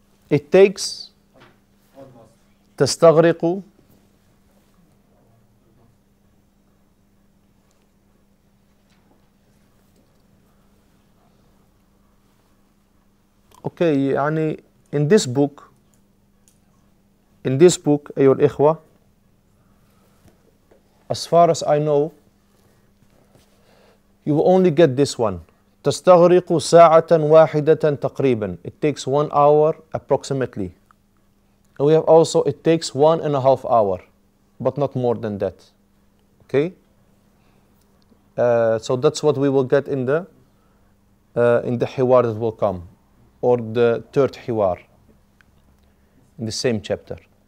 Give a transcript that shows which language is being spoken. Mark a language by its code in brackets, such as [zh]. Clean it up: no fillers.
[en] It takes, تستغرق, okay, يعني in this book in this book, [ar] أيها الإخوة, [en] as far as I know, you will only get this one. [ar] تستغرق ساعة واحدة تقريبا. [en] It takes 1 hour approximately. And we have also, it takes 1.5 hours, but not more than that. Okay? So that's what we will get in the hiwar that will come, or the third hiwar, in the same chapter.